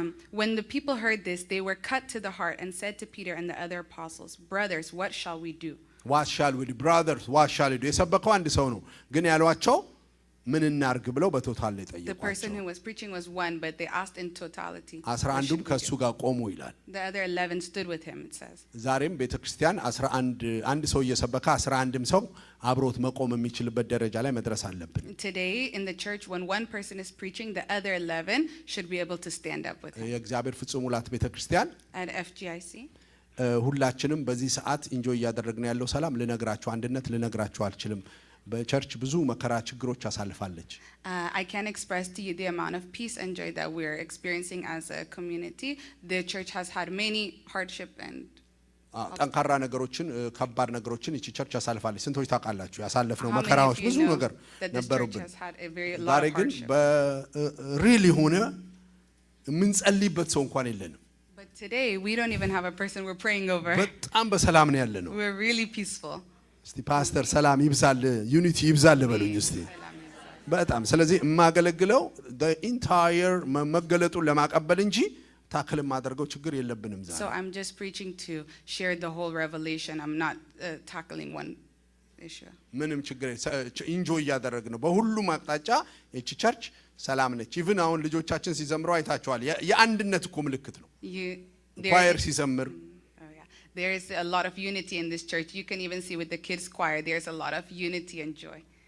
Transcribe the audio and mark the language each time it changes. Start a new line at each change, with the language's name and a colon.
English: When the people heard this, they were cut to the heart and said to Peter and the other apostles, brothers, what shall we do? What shall we do? Brothers, what shall we do?
Amharic: የሰበከው አንድ ሰው ነው፣ ግን ያሏቸው ምን እናርግ ብለው በቶታል ላይ ጠየቋቸው።
English: The person who was preaching was one, but they asked in totality.
Amharic: 11ዱም ከሱ ጋር ቆሙ ይላል።
English: The other 11 stood with him, it says.
Amharic: ዛሬም ቤተክርስቲያን 11 አንድ ሰው እየሰበከ 11ም ሰው አብሮት መቆም የሚችልበት ደረጃ ላይ መድረስ አለብን።
English: Today in the church, when one person is preaching, the other 11 should be able to stand up with him.
Amharic: የእግዚአብሔር ፍጹም ሙላት ቤተክርስቲያን
English: At FGIC,
Amharic: ሁላችንም በዚህ ሰዓት ኢንጆይ እያደረግን ያለው ሰላም ልነግራችሁ፣ አንድነት ልነግራችሁ አልችልም። በቸርች ብዙ መከራ ችግሮች አሳልፋለች።
English: I can express to you the amount of peace and joy that we are experiencing as a community. The church has had many hardship and
Amharic: ጠንካራ ነገሮችን ከባድ ነገሮችን እቺ ቸርች አሳልፋለች። ስንቶች ታውቃላችሁ? ያሳለፍነው መከራዎች ብዙ ነገር ነበሩብን። ዛሬ ግን በሪል ሆነ የምንጸልይበት ሰው እንኳን የለንም።
English: But today we don't even have a person we're praying over.
Amharic: በጣም በሰላም ነው ያለነው።
English: We're really peaceful.
Amharic: እስቲ ፓስተር ሰላም ይብዛል፣ ዩኒቲ ይብዛል በሉኝ እስቲ። በጣም ስለዚህ የማገለግለው
English: the entire
Amharic: መገለጡን ለማቀበል እንጂ ታክል ማድረገው ችግር የለብንም ዛሬ።
English: So I'm just preaching to share the whole revelation. I'm not tackling one issue.
Amharic: ምንም ችግር ኢንጆይ እያደረግን ነው። በሁሉም አቅጣጫ እቺ ቸርች ሰላም ነች። ኢቭን አሁን ልጆቻችን ሲዘምሩ አይታቸዋል። የአንድነት እኮ ምልክት ነው። ኳየር ሲዘምር
English: there is a lot of unity in this church. You can even see with the kids choir, there's a lot of unity and joy.